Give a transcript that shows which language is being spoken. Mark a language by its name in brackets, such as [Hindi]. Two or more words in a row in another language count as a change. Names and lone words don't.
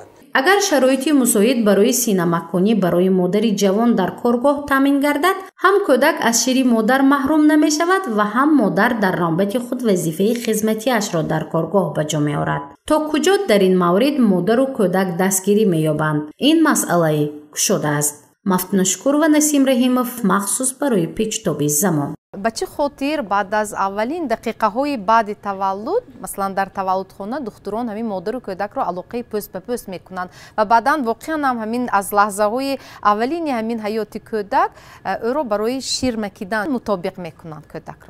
[Tajik] اگر شرایطی مساعد برای سینه‌مکانی برای مادر جوان در کارگاه تامین گردد، هم کودک از شیر مادر محروم نمی شود و هم مادر در نوبت خود وظیفه خدمتیش را در کارگاه به جا می آورد. تا کجا در این مورد مادر و کودک دستگیری می یابند؟ این مسئله گشوده است. مفتون شکور و نسیم رحیمов مخصوص برای پیچ‌تاب زمان. ба чӣ хотир баъд аз аввалин дақиқаҳои баъди таваллуд, маслан дар таваллудхона духтурон ҳамин модару кӯдакро алоқаи пӯст ба пӯст мекунанд ва баъдан воқеан ҳам ҳамин аз лаҳзаҳои аввалини ҳамин ҳаёти кӯдак ӯро барои шир макидан мутобиқ мекунанд кӯдакро?